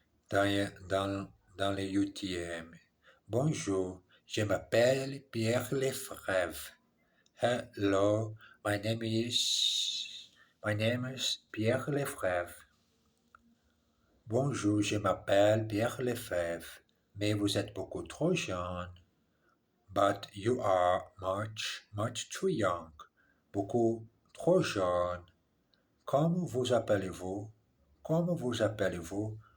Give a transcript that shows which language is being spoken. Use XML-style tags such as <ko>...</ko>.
<fr>Dans les UTM. Bonjour, je m'appelle Pierre Lefebvre.</fr> <en>Hello, my name is Pierre Lefebvre.</en> <fr>Bonjour, je m'appelle Pierre Lefebvre, mais vous êtes beaucoup trop jeune.</fr> <en>But you are much too young.</en> <fr>Beaucoup trop jeune. Comment vous appelez-vous? Comment vous appelez-vous?</fr>